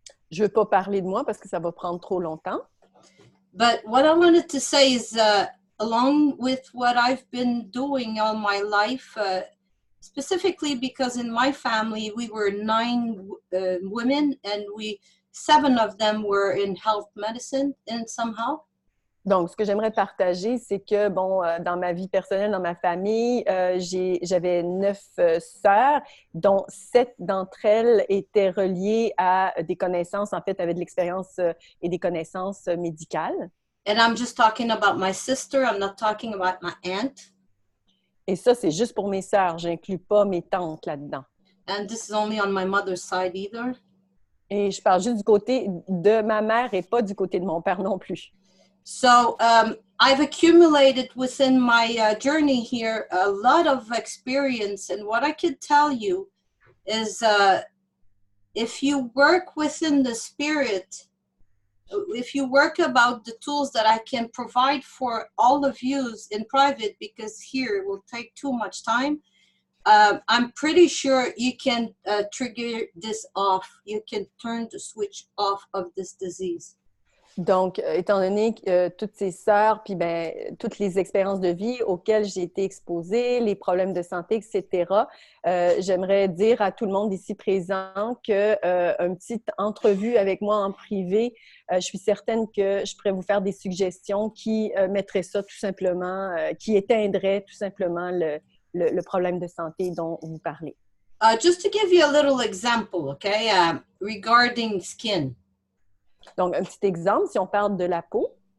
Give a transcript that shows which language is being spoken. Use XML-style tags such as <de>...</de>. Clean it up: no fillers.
<fr>Je ne veux pas parler de moi parce que ça va prendre trop longtemps.</fr> <en>But what I wanted to say is, along with what I've been doing all my life, specifically because in my family we were 9 women and 7 of them were in health medicine in somehow.</en> <fr>Donc, ce que j'aimerais partager, c'est que, bon, dans ma vie personnelle, dans ma famille, j'avais 9 sœurs, dont 7 d'entre elles étaient reliées à des connaissances, en fait, avaient de l'expérience et des connaissances médicales.</fr> <en>And I'm just talking about my sister, I'm not talking about my aunt.</en> <fr>Et ça, c'est juste pour mes sœurs, j'inclus pas mes tantes là-dedans.</fr> <en>And this is only on my mother's side either.</en> <fr>Et je parle juste du côté de ma mère et pas du côté de mon père non plus.</fr> <en>So I've accumulated within my journey here a lot of experience, and what I could tell you is if you work within the spirit, if you work about the tools that I can provide for all of you in private, because here it will take too much time, I'm pretty sure you can trigger this off. You can turn the switch off of this disease.</en> <fr>Donc, étant donné que toutes ces sœurs, puis ben, toutes les expériences de vie auxquelles j'ai été exposée, les problèmes de santé, etc., j'aimerais dire à tout le monde ici présent qu'une petite entrevue avec moi en privé, je suis certaine que je pourrais vous faire des suggestions qui mettraient ça tout simplement, qui éteindraient tout simplement le problème de santé dont vous parlez.</fr> <en>Just to give you a little example, okay, regarding skin.</en> <fr>Donc, un petit exemple, si on parle de la peau.</fr>